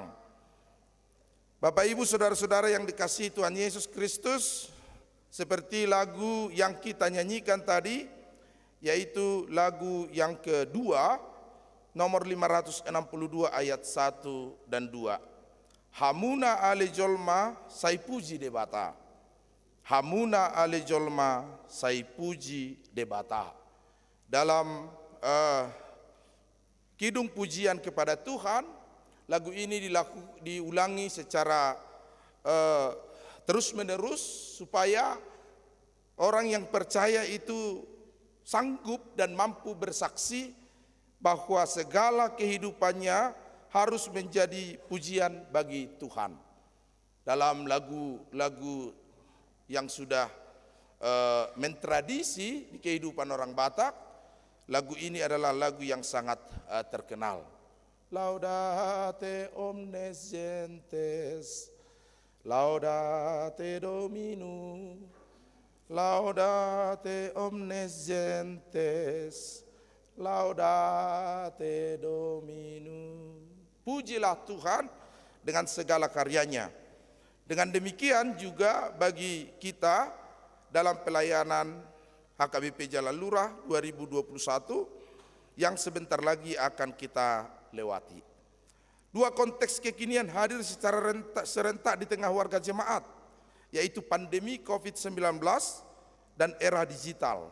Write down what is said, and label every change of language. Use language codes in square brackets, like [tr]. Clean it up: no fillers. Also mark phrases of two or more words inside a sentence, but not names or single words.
[id] Bapak Ibu saudara-saudara yang dikasihi Tuhan Yesus Kristus, seperti lagu yang kita nyanyikan tadi, yaitu lagu yang kedua, nomor 562 ayat 1 dan 2. [bbc] Hamuna ale jolma sai puji debata. Hamuna ale jolma sai puji debata. [id] Dalam kidung pujian kepada Tuhan, lagu ini diulangi secara terus menerus supaya orang yang percaya itu sanggup dan mampu bersaksi bahwa segala kehidupannya harus menjadi pujian bagi Tuhan. Dalam lagu-lagu yang sudah mentradisi di kehidupan orang Batak, lagu ini adalah lagu yang sangat terkenal. [la] Laudate omnes gentes, laudate Domino, laudate omnes gentes, laudate Domino. [id] Pujilah Tuhan dengan segala karyanya. Dengan demikian juga bagi kita dalam pelayanan HKBP Jalan Lurah 2021 yang sebentar lagi akan kita lewati. Dua konteks kekinian hadir secara serentak di tengah warga jemaat, yaitu pandemi COVID-19 dan era digital.